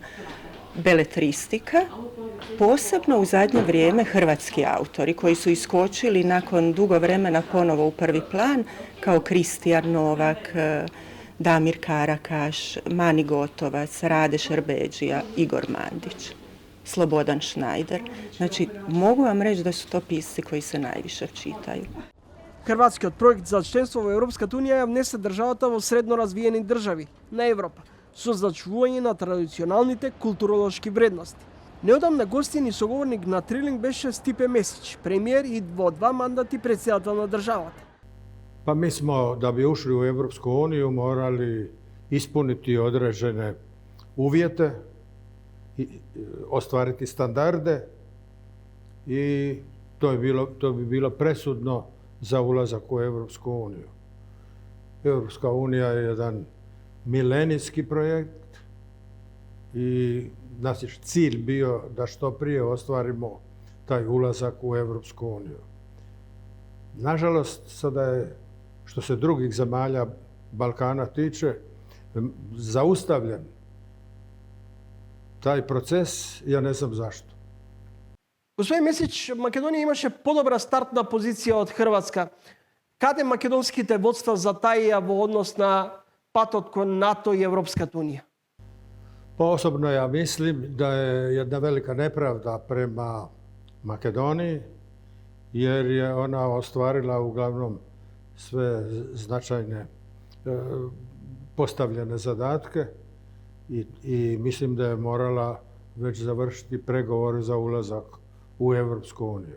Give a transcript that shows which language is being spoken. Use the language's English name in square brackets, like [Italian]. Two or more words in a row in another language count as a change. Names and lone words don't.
[Croatian] Beletristika, posebno u zadnje vrijeme hrvatski autori koji su iskočili nakon dugo vremena ponovo u prvi plan, kao Kristijan Novak, Damir Karakaš, Mani Gotovac, Rade Šerbedžija, Igor Mandić, Slobodan Šnajder. Znači, mogu vam reći da su to pisci koji se najviše čitaju. [Macedonian] Хрватскиот проект за членство во Европската унија ја внесе државата во средно развиени држави на Европа, со зачувување на традиционалните културолошки вредности. Неодамна гостин и соговорник на Трилинг беше Стипе Месич, премиер и во 2 мандати председател на државата. [Croatian] Pa mi smo, da bi ušli u Europsku uniju, morali ispuniti određene uvjete, ostvariti standarde i to bi bilo presudno za ulazak u Europsku uniju. Europska unija je jedan milenijski projekt i naš je cilj bio da što prije ostvarimo taj ulazak u Europsku uniju. Nažalost, sada je, što se drugih zemalja Balkana tiče, zaustavljen taj proces, ja ne znam zašto. [Macedonian] Господин Месич, Македонија имаше подобра стартна позиција од Хрватска. Каде македонските водства затаија во однос на патот кон НАТО и Европската унија? [Croatian] Pa osobno ja mislim da je jedna velika nepravda prema Makedoniji, jer je ona ostvarila uglavnom sve značajne postavljene zadatke i mislim da je morala već završiti pregovore za ulazak u Europsku uniju.